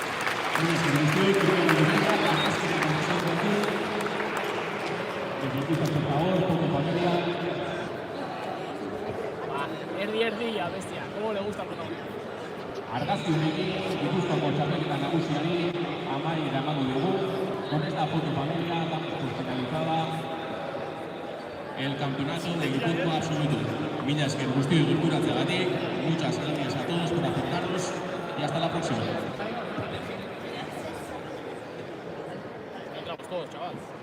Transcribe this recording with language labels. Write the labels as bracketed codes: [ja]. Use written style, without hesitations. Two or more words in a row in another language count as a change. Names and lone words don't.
[eu] Erdi, [es] ya, bestia. ¿Cómo le gusta el protagonismo? [eu] Argazki honekin, Gipuzkoako txapelketa nagusiari amaiera emango diogu. [es] Con esta foto familia damos finalizada el campeonato de Guipúzcoa absoluto. [eu] Mila esker guztioi gerturatzeagatik, [es] muchas gracias a todos por aceptaros y hasta la próxima. Entramos todos, chaval.